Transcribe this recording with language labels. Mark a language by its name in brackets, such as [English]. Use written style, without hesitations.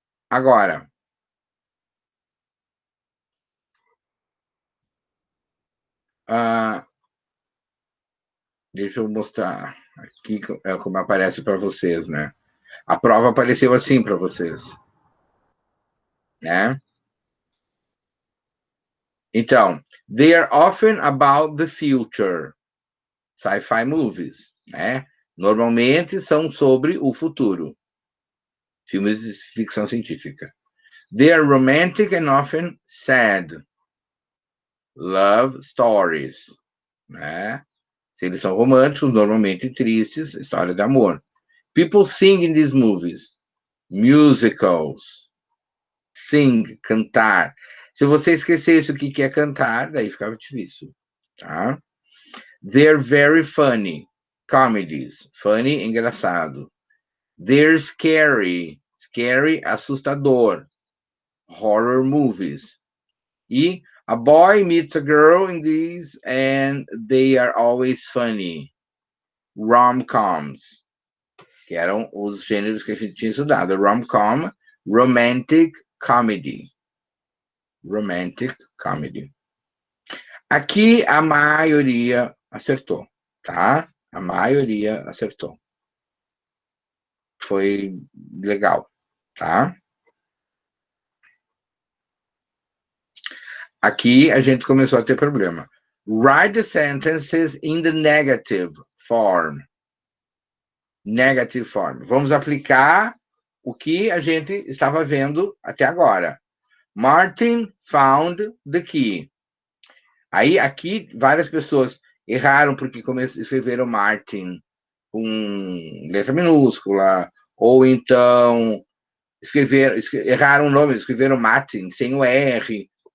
[Portuguese] Agora, deixa eu mostrar aqui como aparece para vocês, né? A prova apareceu assim para vocês, né? Então, [English] they are often about the future. Sci-fi movies, né? [Portuguese] Normalmente são sobre o futuro. Filmes de ficção científica. [English] They are romantic and often sad. Love stories, né? [Portuguese] Se eles são românticos, normalmente tristes, história de amor. [English] People sing in these movies. Musicals. Sing, [Portuguese] cantar. Se você esquecesse o que é cantar, daí ficava difícil, tá? [English] They're very funny. Comedies. Funny, [Portuguese] engraçado. [English] They're scary. Scary, [Portuguese] assustador. [English] Horror movies. E a boy meets a girl in these and they are always funny. Rom-coms. [Portuguese] Que eram os gêneros que a gente tinha estudado. Rom-com, [English] romantic comedy. Romantic comedy. [Portuguese] Aqui a maioria acertou, tá? A maioria acertou. Foi legal, tá? Aqui a gente começou a ter problema. [English] Write the sentences in the negative form. Negative form. [Portuguese] Vamos aplicar o que a gente estava vendo até agora. [English] Martin found the key. [Portuguese] Aí, aqui, várias pessoas erraram porque escreveram Martin com letra minúscula, ou então erraram o nome, escreveram Martin sem o R.